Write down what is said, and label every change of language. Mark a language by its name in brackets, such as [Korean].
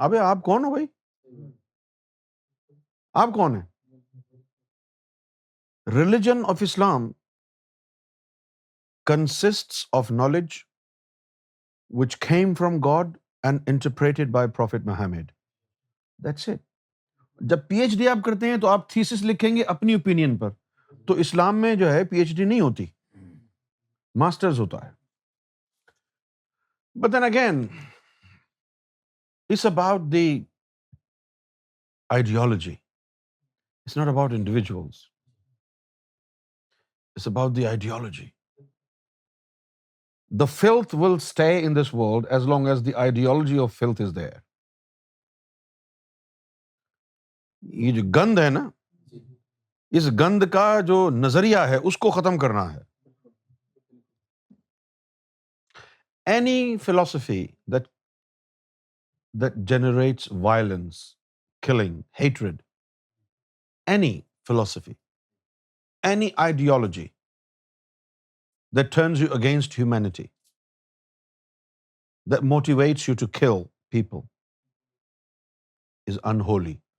[Urdu] ابے آپ کون ہو بھائی؟ آپ کون ہیں؟ [English] Religion of Islam consists of knowledge which came from God and interpreted by Prophet Muhammad. That's it. [Urdu] جب پی ایچ ڈی آپ کرتے ہیں تو آپ تھیسس لکھیں گے اپنی اوپینین پر. تو اسلام میں جو ہے پی ایچ ڈی نہیں ہوتی, ماسٹرز ہوتا ہے. [English] But then again, it's about the ideology. It's not about individuals. It's about the ideology. The filth will stay in this world as long as the ideology of filth is there. [Urdu] یہ جو گند ہے نا, اس گند کا جو نظریہ ہے اس کو ختم کرنا ہے. [English] Any philosophy that generates violence, killing, hatred, any philosophy, any ideology that turns you against humanity, that motivates you to kill people, is unholy.